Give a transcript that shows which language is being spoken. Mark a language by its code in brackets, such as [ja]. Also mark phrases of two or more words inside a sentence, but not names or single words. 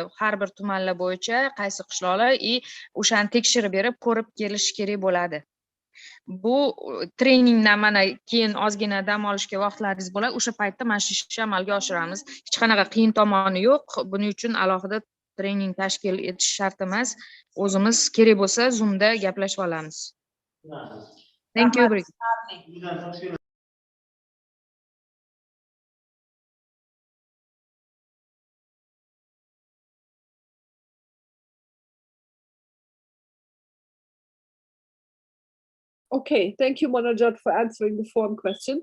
[uz] Har bir tumanlar bo'yicha qaysi qishloqlar o'shani tekshirib berib, ko'rib kelish kerak bo'ladi. Bu treningdan mana keyin ozgina dam olishga vaqtlaringiz bo'ladi. O'sha paytda mana shu ishni amalga oshiramiz. Hech qanaqa qiyin tomoni yo'q. Buning uchun alohida trening tashkil etish shart emas. O'zimiz kerak bo'lsa Zoomda gaplashib olamiz. [en] Thank you. Okay, thank you, Monojot, for answering the form question.